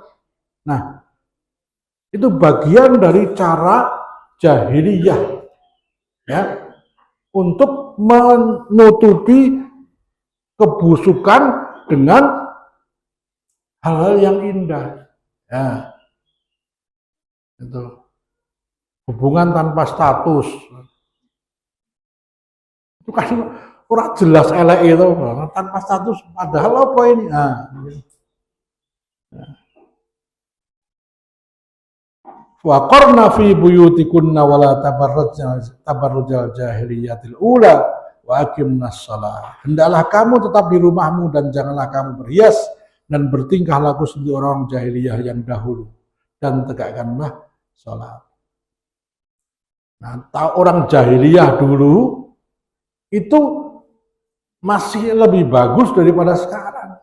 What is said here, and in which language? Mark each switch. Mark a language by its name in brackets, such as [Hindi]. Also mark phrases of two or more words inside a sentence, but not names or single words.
[Indonesian] Nah, itu bagian dari cara jahiliyah ya untuk menutupi kebusukan dengan hal-hal yang indah. Ya. Itu hubungan tanpa status. Itu kan kurang jelas elek itu tanpa status padahal apa ini? Nah. [Arabic] وقرن في بيوتكن ولا تبرجن الجاهلية الأولى وأقمن الصلاة. [Indonesian] Hendaklah kamu tetap di rumahmu dan janganlah kamu berhias dan bertingkah laku seperti orang jahiliyah yang dahulu dan tegakkanlah salat. Nah, orang jahiliyah dulu itu masih lebih bagus daripada sekarang.